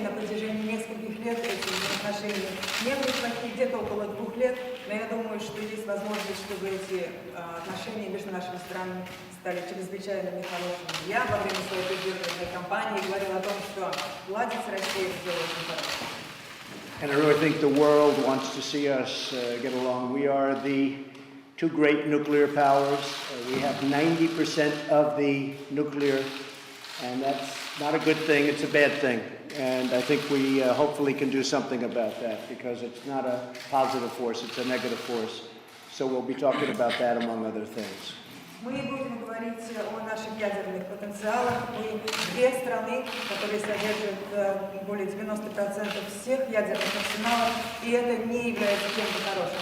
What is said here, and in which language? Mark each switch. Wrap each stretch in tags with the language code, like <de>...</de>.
<ru>На протяжении нескольких лет эти взаимоотношения не были плохие, где-то около 2 лет, но я думаю, что есть возможность, чтобы эти отношения между нашими странами стали чрезвычайно хорошими. Я во время своей предвыборной кампании говорила о том, что ладить с Россией все очень хорошо.</ru> <en>And I really think the world wants to see us get along. We are the two great nuclear powers. We have 90% of the nuclear, and that's not a good thing, it's a bad thing. And I think we hopefully can do something about that, because it's not a positive force, it's a negative force. So we'll be talking about that among other things.</en> <ru>Мы будем говорить о наших ядерных потенциалах. Мы две страны, которые содержат более 90% всех ядерных арсеналов, и это не является чем-то хорошим.</ru>